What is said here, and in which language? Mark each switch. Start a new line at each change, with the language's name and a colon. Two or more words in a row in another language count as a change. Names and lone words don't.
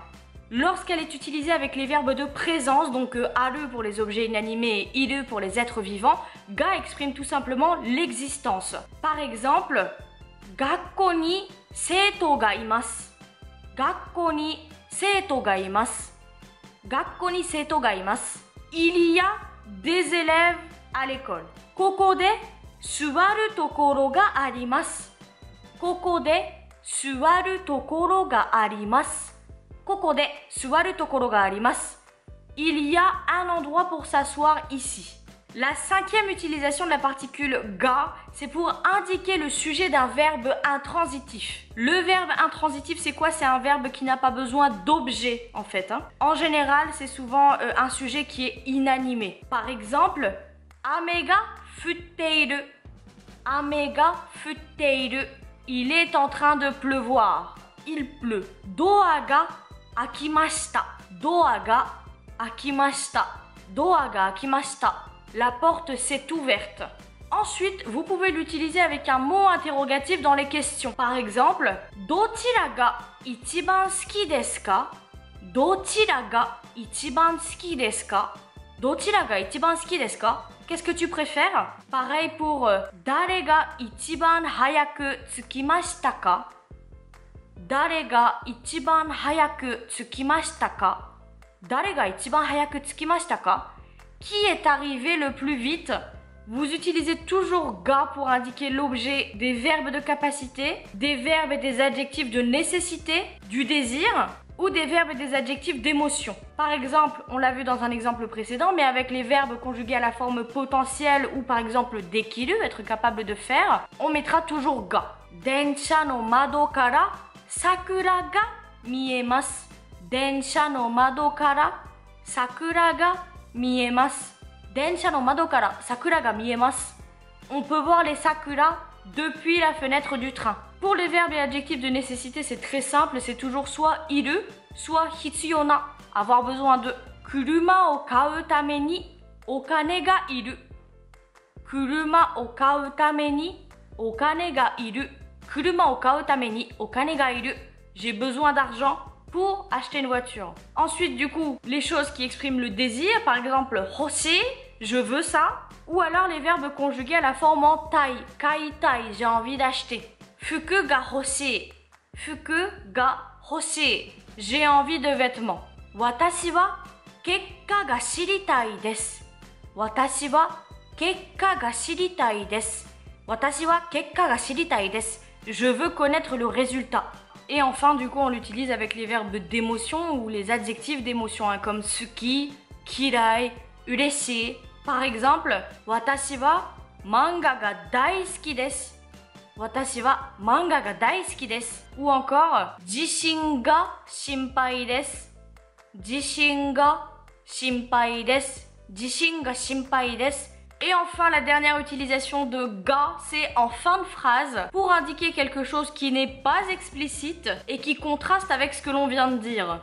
French: Lorsqu'elle est utilisée avec les verbes de présence, donc aru pour les objets inanimés et iru pour les êtres vivants, ga exprime tout simplement l'existence. Par exemple,
Japanese: 学校に生徒がいます. 学校に生徒がいます. 学校に生徒がいます.
French: Il y a des élèves à l'école.
Japanese: ここで座るところがあります. ここで座るところがあります.
French: Il y a un endroit pour s'asseoir ici. La cinquième utilisation de la particule ga, c'est pour indiquer le sujet d'un verbe intransitif. Le verbe intransitif, c'est quoi? C'est un verbe qui n'a pas besoin d'objet, en fait. En général, c'est souvent un sujet qui est inanimé. Par exemple,
Japanese: 雨が降っている. 雨が降っている.
French: Il est en train de pleuvoir. Il pleut.
Japanese: ドアが開きました. ドアが開きました。ドアが開きました.
French: La porte s'est ouverte. Ensuite, vous pouvez l'utiliser avec un mot interrogatif dans les questions. Par exemple,
Japanese: どちらが一番好きですか? どちらが一番好きですか? どちらが一番好きですか?
French: Qu'est-ce que tu préfères? Pareil pour
Japanese: 誰が一番早く着きましたか? 誰が一番早く着きましたか? 誰が一番早く着きましたか?
French: Qui est arrivé le plus vite? Vous utilisez toujours ga pour indiquer l'objet des verbes de capacité, des verbes et des adjectifs de nécessité, du désir ou des verbes et des adjectifs d'émotion. Par exemple, on l'a vu dans un exemple précédent, mais avec les verbes conjugués à la forme potentielle ou par exemple dekiru, être capable de faire, on mettra toujours ga.
Japanese: 電車の窓から桜が見えます. 電車の窓から桜が見えます. 電車の窓から桜が見えます.
French: On peut voir les sakura depuis la fenêtre du train. Pour les verbes et adjectifs de nécessité, c'est très simple, c'est toujours soit iru, soit
Japanese: 必要な,
French: avoir besoin de.
Japanese: 車を買うためにお金がいる. 車を買うためにお金がいる. 車を買うためにお金がいる.
French: J'ai besoin d'argent pour acheter une voiture. Ensuite, du coup, les choses qui expriment le désir, par exemple, hoshi, je veux ça. Ou alors les verbes conjugués à la forme en tai, kaitai, j'ai envie d'acheter.
Japanese: 服が欲しい。服が欲しい.
French: J'ai envie de vêtements.
Japanese: 私は結果が知りたいです. 私は結果が知りたいです. 私は結果が知りたいです.
French: Je veux connaître le résultat. Et enfin, du coup, on l'utilise avec les verbes d'émotion ou les adjectifs d'émotion, comme
Japanese: 好き、嫌い、嬉しい.
French: Par exemple,
Japanese: 私は漫画が大好きです. 私は漫画が大好きです.
French: Ou encore,
Japanese: 地震が心配です. 地震が心配です. 地震が心配です.
French: Et enfin, la dernière utilisation de ga, c'est en fin de phrase pour indiquer quelque chose qui n'est pas explicite et qui contraste avec ce que l'on vient de dire.